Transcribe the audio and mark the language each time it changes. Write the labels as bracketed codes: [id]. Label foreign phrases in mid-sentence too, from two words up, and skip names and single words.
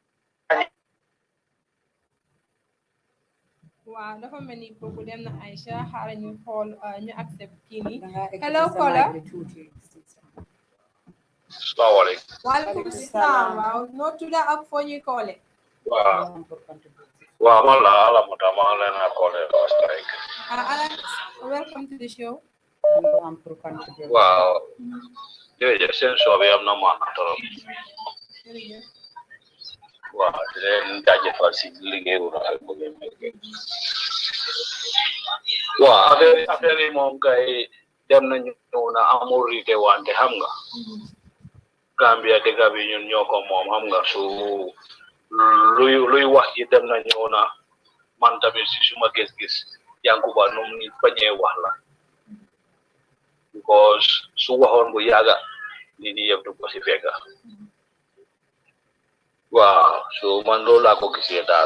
[wo] waaw dafa mel ni kooku dem na Aïcha xaaral ñu xool ñu accept kii nii hello Kola salaamaaleykum [ar] وعليكم السلام [wo] waaw noo tudd ak foo ñuy koole waaw man la Alamata maa leen a koole strike [en] Alex welcome to the show [wo] waaw jërëjëf seen show bi am na maana trop waaw di leen jaajëfal si liggéey bu rafet bu ngeen nekkee waaw affaire yi moom kay dem nañu na amul rite wante xam nga Gambia dëgg bi ñun ñoo ko moom xam nga su luy wax ji dem nañu na man tamit si suma gis-gis Yankuba num ni bañee wax la because su waxoon bu yàgga nit ñi yëpp du ko si fekka waaw so man loolu laa ko gisee daal